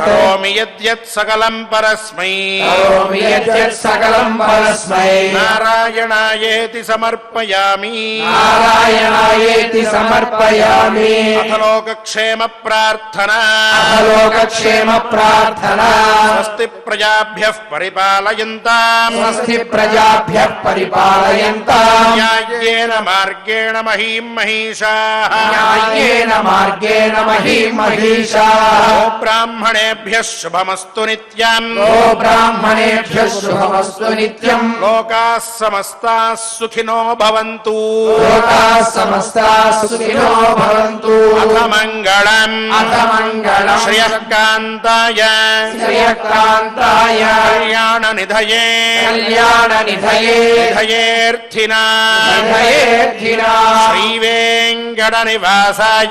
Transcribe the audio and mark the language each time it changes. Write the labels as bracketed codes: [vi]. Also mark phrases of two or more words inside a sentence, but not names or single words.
[sa] కరోమి యద్యత్ సకలం పరస్మై కరోమి యద్యత్ సకలం పరస్మై నారాయణాయేతి సమర్పయామి నారాయణాయేతి సమర్పయామి అథ లోకక్షేమ ప్రార్థనా లోకక్షేమ ప్రార్థనా స్వస్తి ప్రజాభ్యః పరిపాలయంతాం స్వస్తి ప్రజాభ్యః పరిపాలయంతాం న్యాయేన మార్గేణ మహీం మహిషాః న్యాయేన మార్గేణ మహీం మహిషాః ఓ బ్రాహ్మణేభ్యః శుభమస్తు నిత్యం ఓ బ్రాహ్మణేభ్యః శుభమస్తు నిత్యం లోకాः సమస్తాः సుఖినో భవంతు లోకాः సమస్తాः సుఖినో భవంతు అథ మంగళం అథ మంగళం శ్రియకాంతాయ శ్రియకాంతాయ కళ్యాణ నిధయే కళ్యాణ నిధయే నిధయేర్థినా నిధయేర్థినా శ్రీవేంకట నివాసాయ